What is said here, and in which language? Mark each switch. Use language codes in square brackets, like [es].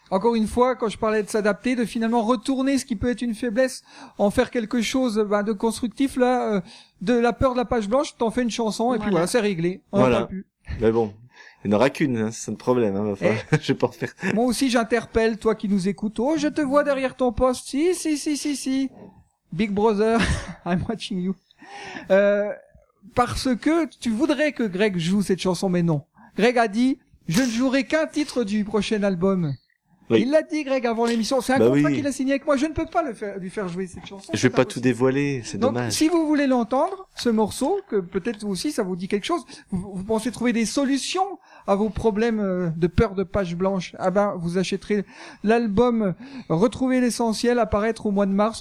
[fr] Encore une fois, quand je parlais de s'adapter, de finalement retourner ce qui peut être une faiblesse, en faire quelque chose, de constructif, là, de la peur de la page blanche, t'en fais une chanson, et puis voilà, c'est réglé. Mais bon. Il n'y en aura qu'une, hein, c'est un problème. Hein, enfin, je vais pas en faire. Moi aussi, j'interpelle, toi qui nous écoutes. Oh, je te vois derrière ton poste. Si, si, si, si, si. [en] Big Brother, I'm watching you. [fr] Parce que tu voudrais que Greg joue cette chanson, mais non. Greg a dit, je ne jouerai qu'un titre du prochain album. Oui. Il l'a dit, Greg, avant l'émission. C'est un contrat qu'il a signé avec moi. Je ne peux pas lui faire jouer cette chanson. Je vais pas tout dévoiler. C'est dommage. Donc, si vous voulez l'entendre, ce morceau, que peut-être vous aussi, ça vous dit quelque chose, vous pensez trouver des solutions à vos problèmes de peur de page blanche, ah ben, vous achèterez l'album Retrouver l'essentiel, apparaître au mois de mars.